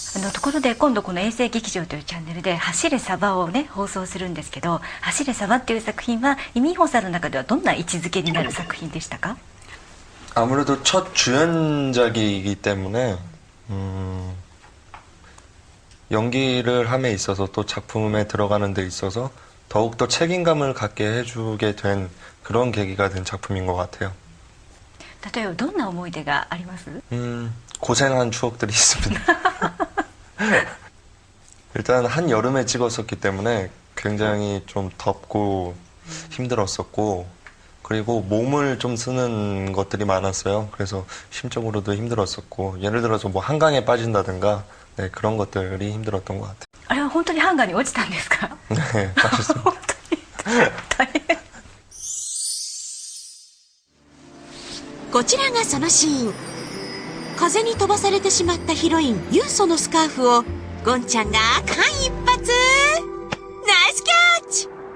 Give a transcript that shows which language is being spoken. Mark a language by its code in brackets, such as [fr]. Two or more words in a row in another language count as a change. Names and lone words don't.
[ja] ところで今度この衛星劇場というチャンネルで走れサバをね放送するんですけど、走れサバっていう作品はイ・ミンホさんの中ではどんな位置づけになる作品でしたか？ [ko] 아무래도 첫 주연작이기 때문에 연기를 함에 있어서 또 작품에 들어가는 데 있어서 더욱더 책임감을 갖게 해주게 된 그런 계기가 된 작품인 것 같아요. [ja] 例えばどんな思い出があります？ [ko] 고생한 추억들이 있습니다. 일단 한여름에 찍었었기 때문에 굉장히 좀 덥고 힘들었었고, 그리고 몸을 좀 쓰는 것들이 많았어요. 그래서 심적으로도 힘들었었고, 예를 들어서 뭐 한강에 빠진다든가, 네, 그런 것들이 힘들었던 것 같아요. [ja] あれは本当にハンガーに落ちたんですか？ [ko] 네, 빠졌습니다. [ja] 本当に大変。こちらがそのシーン。風に飛ばされてしまったヒロインユンソのスカーフをゴンちゃんが間一髪ナイスキャッチ